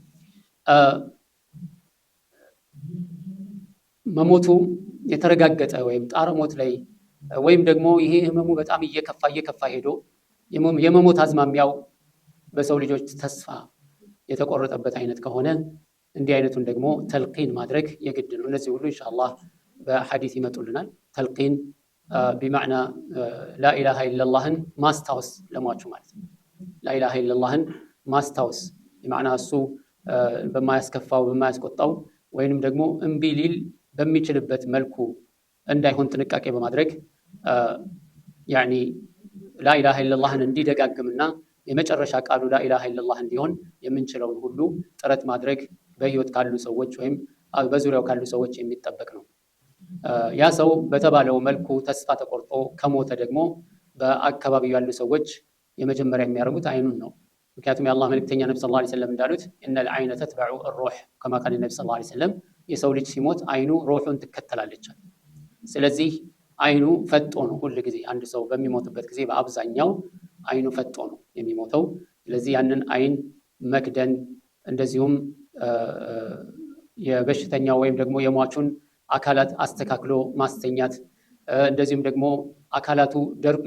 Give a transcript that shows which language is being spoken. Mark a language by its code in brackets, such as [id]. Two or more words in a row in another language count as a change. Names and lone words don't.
[am] መሞቱ የተረጋገጠ ወይም ጣረ ሞት ላይ ወይም ደግሞ ይሄ ህመሙ በጣም እየከፋ ሄዶ የመሞት አዝማሚያው በሰው ልጆች ተስፋ የተቆረጠበት አይነት ከሆነ እንዲህ አይነቱን ደግሞ ተልቂን ማድረግ የግድ ነው። እነዚህ ሁሉ ኢንሻአላህ በሐዲስ ይመጡልናል። ተልቂን [ar] بمعنى لا اله الا الله [am] ማስታወስ ለሟቹ ማለት ነው። [ar] لا اله الا الله [am] ማስታወስ بمعنى እሱ በማያስከፋው በማያስቆጣው ወይንም ደግሞ እምቢ ሊል በሚችልበት መልኩ እንዳይሆን ጥንቃቄ በማድረግ [ar] يعني لا اله الا الله [am] እንዲደጋግምና የመጨረሻ ቃሉ [ar] لا اله الا الله [am] እንዲሆን የምንችለውን ሁሉ ጥረት ማድረግ በህይወት ካሉ ሰዎች ወይም በዙሪያው ካሉ ሰዎች የሚጠበቅ ነው። ያ ሰው በተባለው መልኩ ተስፋ ተቆርጦ ከሞተ ደግሞ በአካባቢው ያሉ ሰዎች የመጀመሪያ የሚያደርጉት አይኑን ነው። ምክንያቱም የአላህ መልእክተኛ ነብዩ [ar] صلى الله عليه وسلم [am] እንዳሉት [ar] إن العين تتبع الروح كما قال النبي صلى الله عليه وسلم [am] የሰው ልጅ ሲሞት አይኑ ሩሑን ትከተላለች። ስለዚህ አይኑ ፈጦ ነው ሁሉ ጊዜ አንድ ሰው በሚሞትበት ጊዜ በአብዛኛው አይኑ ፈጦ ነው የሚሞተው። ስለዚህ ያንን አይን መክደን እንደዚሁም የበሽተኛው ወይም ደግሞ የሟቹን አካላት አስተካክሎ ማስተኛት እንደዚሁም ደግሞ አካላቱ ደርቆ